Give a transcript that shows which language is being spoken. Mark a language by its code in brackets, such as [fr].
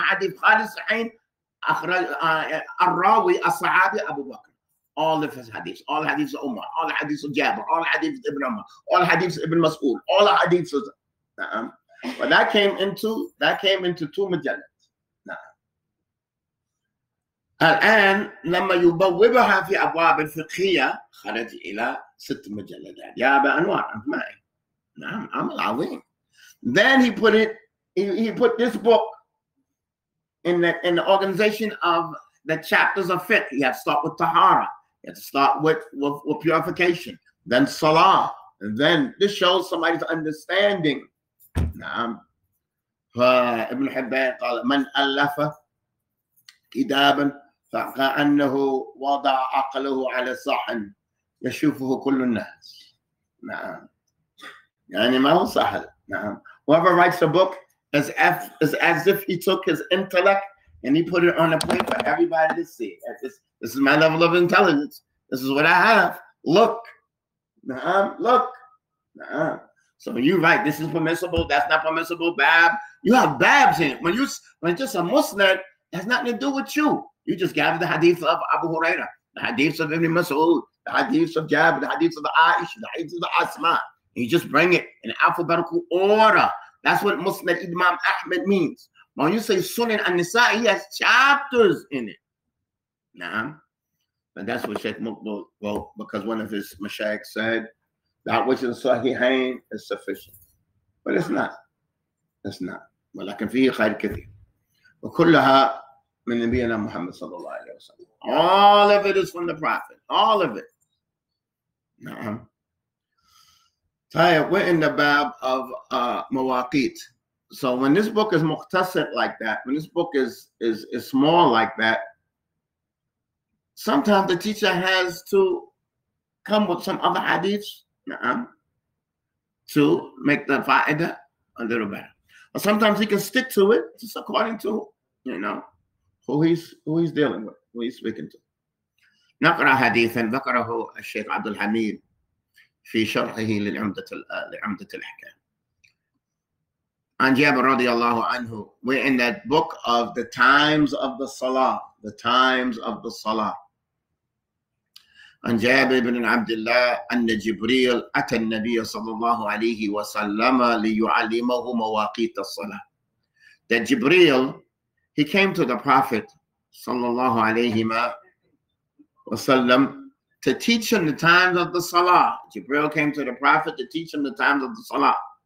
[en] Hadith Khalid Sahihain, Al-Rawi, As-Sahabi, Abu Bakr. All of his hadiths, all the hadiths of Umar, all the hadiths of Jabir, all the hadiths of Ibn Umar, all the hadiths of Ibn Mas'ud, all the hadiths of but that came into 2 مجلد. [ar] الآن لما يبوبها في أبواب الفقهية خرج إلى 6 مجلدات. يا أبا أنوار أنت معي. نعم عمل عظيم. [en] Then he put this book in the organization of the chapters of fiqh. You have to start with tahara. You have to start with purification. Then salah. And then this shows somebody's understanding. [ar] نعم. فابن حبان قال من ألف كتابا فكأنه وضع عقله على صحن يشوفه كل الناس. نعم. يعني ما هو سهل. نعم. [en] Whoever writes a book is as if he took his intellect and he put it on a plate for everybody to see. This is my level of intelligence. This is what I have. Look. Look. So when you write, this is permissible, that's not permissible, bab, you have babs in it. When it's just a Muslim, it has nothing to do with you. You just gather the hadith of Abu Hurairah, the hadiths of Ibn Mas'ud, the hadiths of Jabir, the hadiths of the Aisha, the hadiths of the Asma. You just bring it in alphabetical order. That's what Musnad Imam Ahmad means. When you say Sunan an-Nisa'i, he has chapters in it. Nah. And that's what Sheikh Muqbil wrote, because one of his mashayikh said, that which is Sahihain is sufficient. But it's not. It's not. [ar] ولكن فيه خير كثير. وكلها من نبينا محمد صلى الله عليه وسلم. [en] All of it is from the Prophet. All of it. نعم. We're in the bab of Mawaqit. So when this book is mukhtasar like that, when this book is small like that, sometimes the teacher has to come with some other hadiths to make the fa'idah a little better. Or sometimes he can stick to it just according to, who he's dealing with, who he's speaking to. [ar] نقرأ حديثا ذكره الشيخ عبد الحميد في شرحه لعمدة الأحكام. عن جابر رضي الله عنه. [en] We're in that book of the times of the Salah. The times of the Salah. [ar] عن جابر بن عبد الله أن جبريل أتى النبي صلى الله عليه وسلم ليعلمه مواقيت الصلاة. [en] That Jibreel, he came to the Prophet صلى الله عليه وسلم to teach him the times of the Salah. Jibreel came to the Prophet to teach him the times of the Salah.